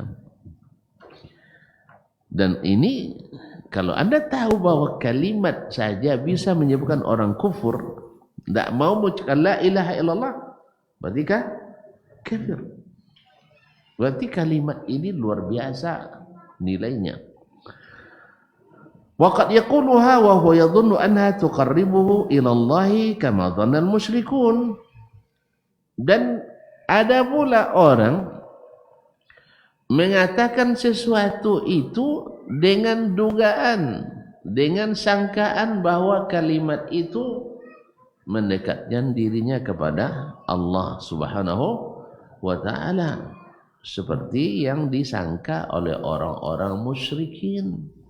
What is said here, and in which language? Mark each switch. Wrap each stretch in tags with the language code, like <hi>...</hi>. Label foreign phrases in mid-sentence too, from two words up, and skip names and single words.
<id>Dan ini kalau Anda tahu bahwa kalimat saja bisa menyebabkan orang kufur, tidak mau mengucapkan</id> <ar>لا إله إلا الله,</ar> <id>berarti kafir. Berarti kalimat ini luar biasa nilainya.</id> <ar>وقد يقولها وهو يظن أنها تقربه إلى الله كما ظن المشركون.</ar> <id>Dan ada pula orang mengatakan sesuatu itu dengan dugaan, dengan sangkaan bahwa kalimat itu mendekatkan dirinya kepada Allah</id> <ar>سبحانه وتعالى,</ar> <id>seperti yang disangka oleh orang-orang musyrikin.</id>